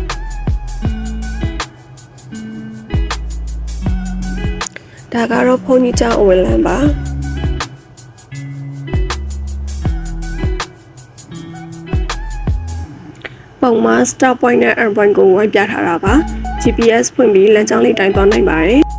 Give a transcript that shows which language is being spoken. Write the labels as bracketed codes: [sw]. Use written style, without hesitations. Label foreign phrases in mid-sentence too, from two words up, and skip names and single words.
[my] ။ဒါကတော့ဘုန်းကြီးကျောင်းအဝင်လမ်းပါပုံမှာ [en] start point [my] နဲ့ [en] end point [my] ကိုဝိုင်းပြထားတာပါ GPS ဖွင့်ပြီးလမ်းကြောင်းလေးတိုင်းသွားနိုင်ပါတယ်